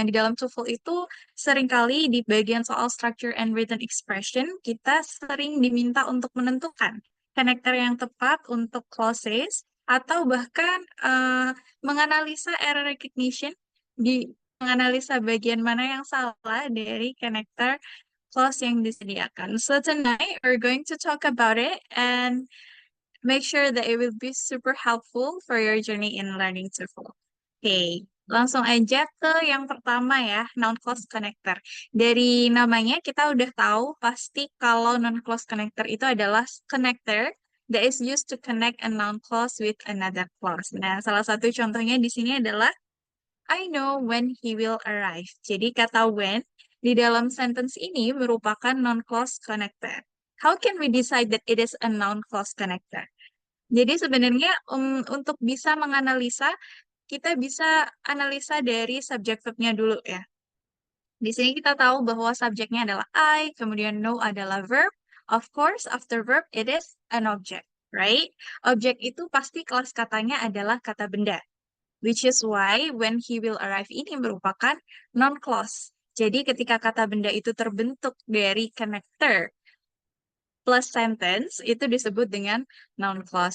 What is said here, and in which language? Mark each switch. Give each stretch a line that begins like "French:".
Indonesian: Nah, di dalam TOEFL itu seringkali di bagian soal
English: structure and written expression,
Indonesian: kita sering diminta untuk menentukan connector yang tepat untuk clauses atau bahkan menganalisa error recognition di menganalisa bagian mana yang salah dari connector clause yang disediakan.
English: So tonight we're going to talk about it and make sure that it will be super helpful for your journey in learning TOEFL.
Indonesian: Oke, langsung aja ke yang pertama ya, noun clause connector. Dari namanya kita udah tahu pasti kalau noun clause connector itu adalah
English: connector that is used to connect a noun clause with another clause.
Indonesian: Nah, salah satu contohnya di sini adalah
English: I know when he will arrive.
Indonesian: Jadi kata when di dalam sentence ini merupakan noun clause connector.
English: How can we decide that it is a noun clause connector?
Indonesian: Jadi sebenarnya untuk bisa menganalisa, kita bisa analisa dari subject verb-nya dulu ya. Di sini kita tahu bahwa subjeknya adalah I, kemudian know adalah verb.
English: Of course, after verb it is an object, right?
Indonesian: Objek itu pasti kelas katanya adalah kata benda.
English: Which is why when he will arrive
Indonesian: ini merupakan
English: non-clause.
Indonesian: Jadi ketika kata benda itu terbentuk dari connector plus sentence, itu disebut dengan noun clause.